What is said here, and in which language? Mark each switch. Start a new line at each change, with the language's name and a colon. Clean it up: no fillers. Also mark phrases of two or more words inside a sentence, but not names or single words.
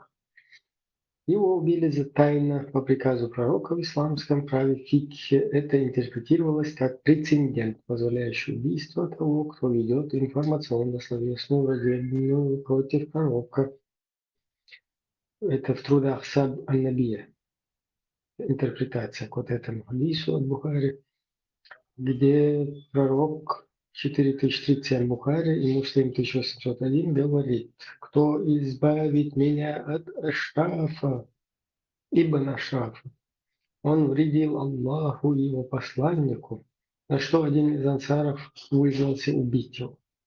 Russian: Его убили за тайно по приказу пророка в исламском праве фикхе. Это интерпретировалось как прецедент, позволяющий убийство того, кто ведет информационно-словесную враждебную против пророка. Это в трудах Саб аль-Набия. Интерпретация к вот этому хадису от Бухари, где пророк 4037 Бухари и Муслим 1801 говорит: кто избавит меня от Ашрафа, Ибн Ашрафа, он вредил Аллаху и его посланнику, на что один из ансаров вызвался убить его.